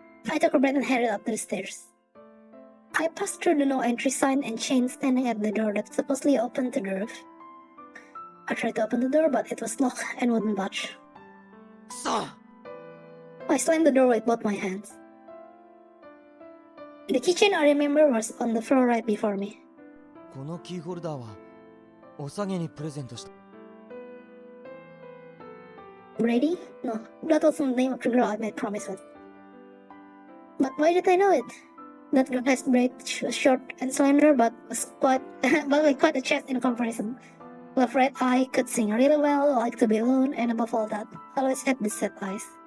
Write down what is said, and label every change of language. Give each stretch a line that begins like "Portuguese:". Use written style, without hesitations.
English: I took a breath and headed up the stairs. I passed through the no entry sign and chain standing at the door that supposedly opened to the roof. I tried to open the door, but it was locked and wouldn't budge. I slammed the door with both my hands. The keychain I remember was on the floor right before me.
Japanese: このキーホルダーはおさげにプレゼントした。
English: Brady? No, that wasn't the name of the girl I made promise with. But why did I know it? That girl has braids. She was short and slender, but was quite, with quite a chest in comparison. With red eye, could sing really well, liked to be alone, and above all that, always had these sad eyes.